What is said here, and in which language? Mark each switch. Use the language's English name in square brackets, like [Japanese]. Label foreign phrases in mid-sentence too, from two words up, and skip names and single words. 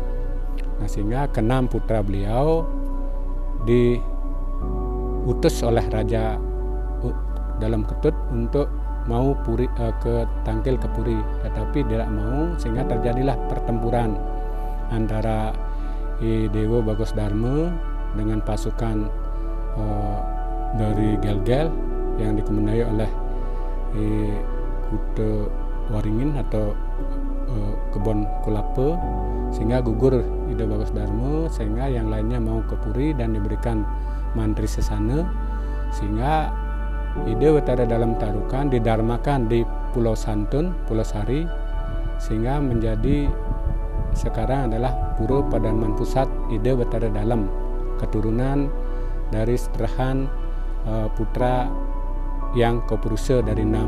[Indonesian] Nah, sehingga keenam putra beliau diutus oleh Raja Dalam Ketut untuk mau ke Tangkil ke Puri, tetapi tidak mau, sehingga terjadilah pertempuran antara Dewa Bagus Darma dengan pasukan dari Gel-Gel yang dikemendai oleh Kute Waringin atau Kebon Kulapa, sehingga gugur Ida Bagus Darma, sehingga yang lainnya mau ke Puri dan diberikan mantri sesana, sehingga Ida Batara Dalam Tarukan didarmakan di Pulau Santun, Pulau Sari, sehingga menjadi sekarang adalah Pura Padarman Pusat Ida Batara Dalam, keturunan dari seterahan putra yang Kopurusa dari